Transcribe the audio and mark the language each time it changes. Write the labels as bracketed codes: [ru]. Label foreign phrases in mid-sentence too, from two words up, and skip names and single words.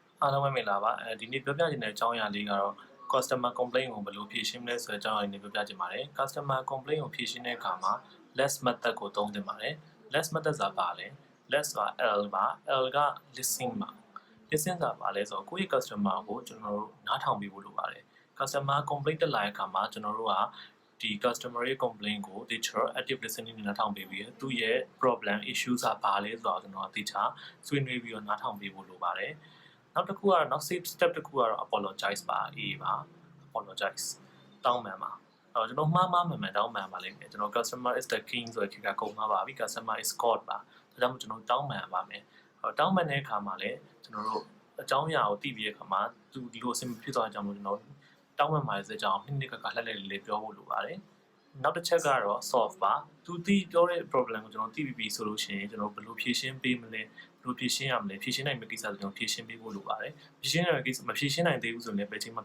[my] အားလုံးပဲမင်္ဂလာပါဒီနေ့ပြောပြချင်တဲ့အကြောင်းအရာလေးကတော့ [en] customer complaint [my] ကိုဘယ်လိုဖြေရှင်းမလဲဆိုတဲ့အကြောင်းအရာလေးပြောပြချင်ပါတယ် customer complaint ကိုဖြေရှင်းတဲ့အခါမှာ [en] less method [my] ကိုသုံးသင့်ပါတယ် [en] less method [my] ဆိုတာဘာလဲ less ဆိုတာ L ပါ L က listen ပါ listen ဆိုတာဘာလဲဆိုတော့ကိုယ့်ရဲ့ customer ကိုကျွန်တော်တို့နားထောင်ပေးဖို့လိုပါတယ် [en] customer complaint [my] တက်လာတဲ့အခါမှာကျွန်တော်တို့ကဒီ customer ရဲ့ complaint ကို [en] teacher active listening [my] နဲ့နားထောင်ပေးပြီးသူ့ ရဲ့ [en] problem issue [my] ကဘာလဲဆိုတော့ကျွန်တော်သိချာဆွေးနွေးပြီးတော့နားထောင်ပေးဖို့လိုပါတယ်နောက်တစ်ခုကတော့နောက် step တစ်ခုကတော့ apologize ပါ A ပါ apologize တောင်းပန်ပါကျွန်တော်မှားမှန်မှန်တောင်းပန်ပါလိမ့်မယ်ကျွန်တော် [en] customer is the king [my] ဆိုတဲ့ခေတ်ကကုန်မှာပါပြီ [en] customer is god [my] ပါဒါကြောင့်ကျွန်တော်တောင်းပန်ပါမယ်တော င်းပန်တဲ့အခါမှာလည်းကျွန်တော်တို့အကြောင်းအရာကိုသိပြီးတဲ့အခါမှာသူဒီလိုအဆင်ဖြစ်သွားကြအောင်ကျွန်တော်တောင်းပန်ပါစေကြောင်းနှစ်ကလှက်လေးပြောဖို့လိုပါတယ်နောက်တစ်ချက်ကတော့ solve ပါသူသိပြောတဲ့ problem ကိုကျွန် တော်သိပြီးပြီဆိုလို့ရှိရင်ကျွန်တော်ဘယ်လိုဖြေရှင်းပေးမလဲဘယ်လိုဖြေရှင်းရမလဲဖြေရှင်းနိုင်မယ့်ကိစ္စကျွန်တော်ဖြေရှင်းပေးဖို့လိုပါတယ်ဖြေရှင်းနိုင်မယ့်ကိစ္စမဖြေရှင်းနိုင်သေးဘူးဆိုရင်ပဲချိန်မှာ